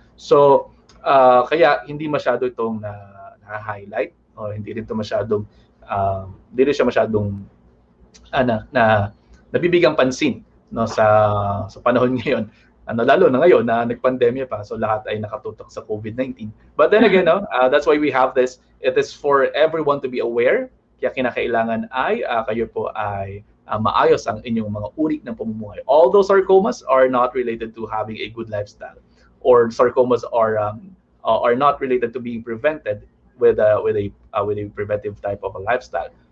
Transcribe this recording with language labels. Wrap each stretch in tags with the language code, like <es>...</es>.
<tl>So kaya hindi masyado itong na-highlight, o hindi rin ito masyadong hindi rin siya masyadong nabibigang pansin, no, sa panahon ngayon, lalo na ngayon na nagpandemya pa, so lahat ay nakatutok sa COVID-19.</tl> <en>But then again, no, that's why we have this. It is for everyone to be aware.</en> <tl>Kaya kinakailangan ay kayo po ay maayos ang inyong mga uri ng pamumuhay.</tl> <en>All those sarcomas are not related to having a good lifestyle, or sarcomas are not related to being prevented with a preventive type of a lifestyle.</en>